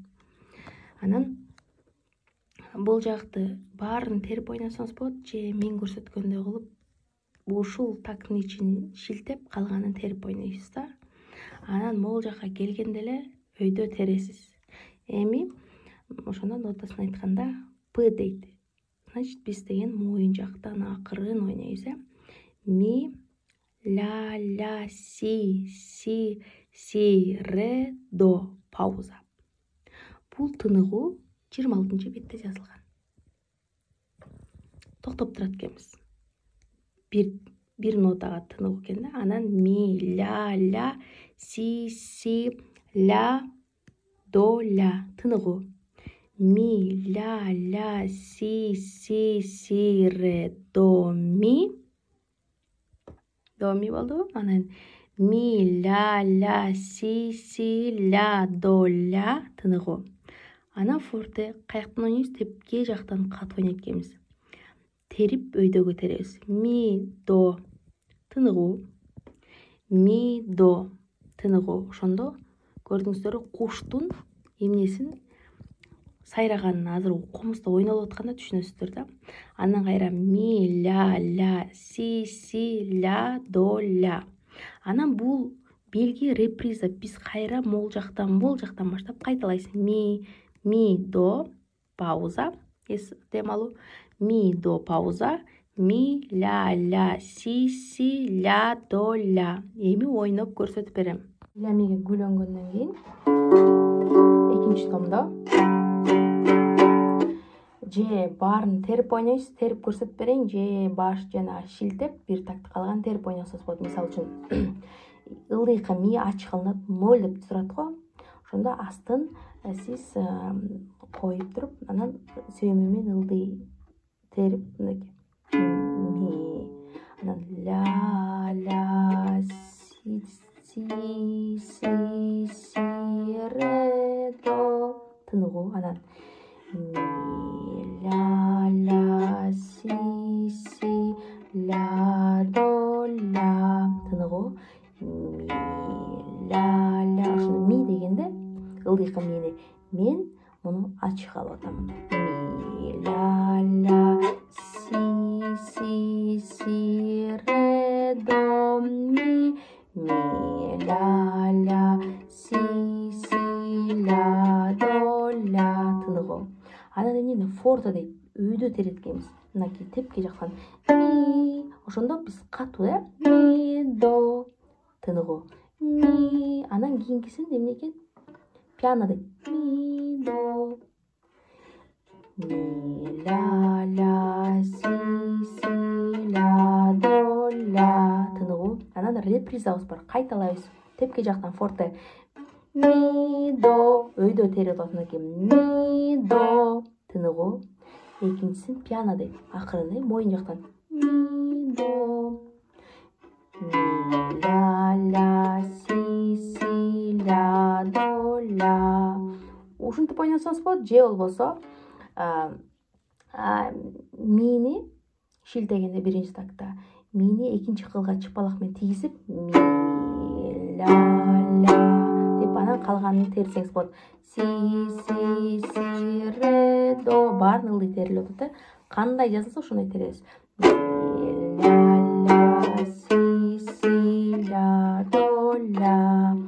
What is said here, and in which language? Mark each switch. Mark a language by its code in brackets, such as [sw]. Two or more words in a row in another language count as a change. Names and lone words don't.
[ky] Анан бул жакты баарын терип ойносоңуз болот, же мен көрсөткөндөй кылып ушул тактын ичин шилтеп, калганын терип ойнойсуз да. Анан могул жакка келгенде эле өйдө тересиз. Эми ошондо нотасын айтканда П дейт. Значит, биз деген моюн жактан акырын ойнойбуз. Ми, ля, ля, си, ре, до. Пауза. Бул тыныгуу 26 бетте жазылган. Токтоп турат экенбиз. Бир нотага тыныгуу экен да. Анан ми, ля, си, ля, до, ля. Тыныгуу. Ми, ля, си, ре, до, ми. До, ми болду. Анан ми, ля, си, ля, до, ля. Тыныгуу. Анан форте каяктан ойнойбуз? Тепке жактан катуу ойнойт экенбиз. Терип өйдөгө теребиз. Ми, до. Тыныгуу. Ми, до. Тыныгуу. Ошондо көрдүңүздөрбү, куштун эмнесин сайраганын азыр комузда ойнолуп атканда түшүнөсүздөр да. Андан кайра ми, ля, си, ля, до, ля. Анан бул белги реприза. Биз кайра могул жактан баштап кайталайбыз. Ми, до, пауза. Дем алуу. Ми, до, пауза. Ми, ля, си, ля, до, ля. Эми ойноп көрсөтүп берем. Ля миге күлөнгөндөн кийин экинчи томдо же баарын терип ойнойсуз, терип көрсөтүп берейин, же баш жана шилтеп бир такты калган терип ойносоңуз болот. Мисалы үчүн ылдыйкы ми ачык алынат, 0 деп турат го. Ошондо астын сиз коюп туруп, анан сөөмү менен ылдый терип мынакей ми, анан ля, си, ре, до. Тыныгуу. Анан ми, ля, си, ля, до, ля. Тыныгуу. Ми, ля. Ошондо ми дегенде ылдыйкы мени мен муну ачык алып атам. Ми, ля, си, ре, до, ми, ля, си, ля, до, ля. Тыныгуу. Анан эмне форте дейт, өйдө тереткенбиз. Мынакей тепки жактан ми. Ошондо биз катуу, ми, до. Тыныгуу. Ми. Анан кийинкисин эмне экен? Пиано дейт. Ми, до. Ми, ля, си, ля, до, ля. Тыныгуу. Анан репризабыз бар. Кайталайбыз. Тепки жактан форте. Ми, до. Өйдө терип атат экен. Ми, до. Тыныгуу. Экинчисин пиано дейт. Акырын, моюн жактан. Ми, до. Ми, ля, си, ля, до, ля. ушинтип ойносоңуз болот, же болбосо мини шилтегенде биринчи такта мини экинчи кылга чыпалак менен тийгизип ми ля деп анан калганын терсеңиз болот. Си ре до баарын ылдый терилип атат. Кандай жазылса ошондой теребиз. Ми ля си ля до ля